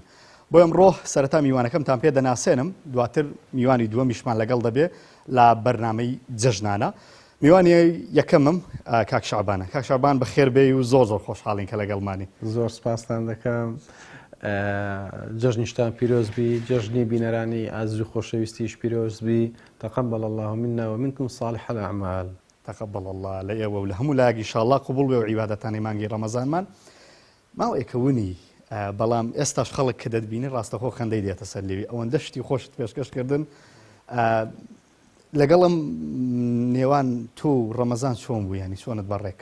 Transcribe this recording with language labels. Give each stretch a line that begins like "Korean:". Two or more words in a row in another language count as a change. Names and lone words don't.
Central Kurdish: بۆ ئەمڕۆ سەرەتا میوانەکەمتان پێ دەناسێنم، دواتر میوانی دووەمیشمان لەگەڵ دەبێ لە بەرنامەی جەژنانە. میوانی یەکەمم کاک شعبانە. کاک شعبان بەخێر بێ و زۆر زۆر خۆشحاڵین کە لەگەڵمانی. زۆر سپاستان دەکەم. جەژنیشتان پیرۆزبی، جەژنی بینەرانی ئازیز و خۆشەویستیش پیرۆزبی.
Arabic: تقبل الله منا ومنكم صالح الأعمال. تقبل الله
Central Kurdish: لە ئێوە و لە هەموو لایەکی ئینشاءالله قبول بێ و عیبادەتانی مانگی ڕەمەزانمان. ماوەیەکەونی بەڵام ئێستاش خەڵک کە دەتبینی ڕاستەخۆ خەندەی دێتە سەر لێوی ئەوەندە شتی خۆشت پێشکەشکردن. لەگەڵم نێوان تۆ و ڕەمەزان چۆن بوو، ینی چۆنت بەڕێک؟